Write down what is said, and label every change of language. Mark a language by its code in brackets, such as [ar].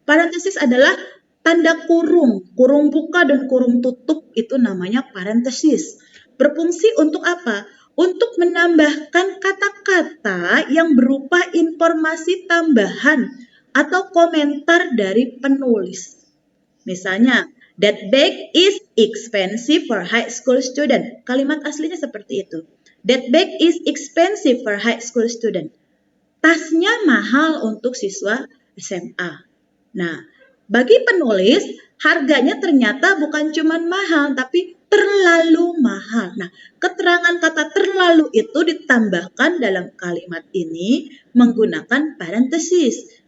[id] Parenthesis adalah tanda kurung. Kurung buka dan kurung tutup itu namanya parenthesis. Berfungsi untuk apa? Untuk menambahkan kata-kata yang berupa informasi tambahan atau komentar dari penulis. Misalnya, [en] that bag is expensive for high school student. [id] Kalimat aslinya seperti itu. [en] That bag is expensive for high school student. [id] Tasnya mahal untuk siswa SMA. Nah, bagi penulis, harganya ternyata bukan cuma mahal, tapi terlalu mahal. Nah, keterangan kata terlalu itu ditambahkan dalam kalimat ini menggunakan parenthesis.